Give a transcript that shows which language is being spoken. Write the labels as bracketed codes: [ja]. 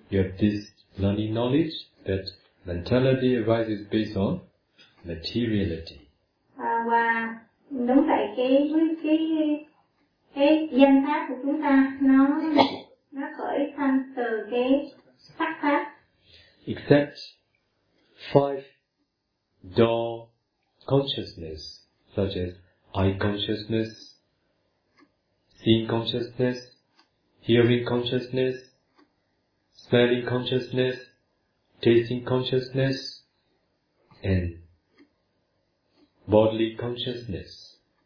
[en] You have this learning knowledge that mentality arises based on materiality. [vi] Và đúng vậy, cái danh pháp của chúng ta nó khởi thân từ cái sắc pháp. [en] Except 5 dull consciousness, such as eye consciousness, seeing consciousness, hearing consciousness, smelling consciousness, tasting consciousness, and bodily consciousness.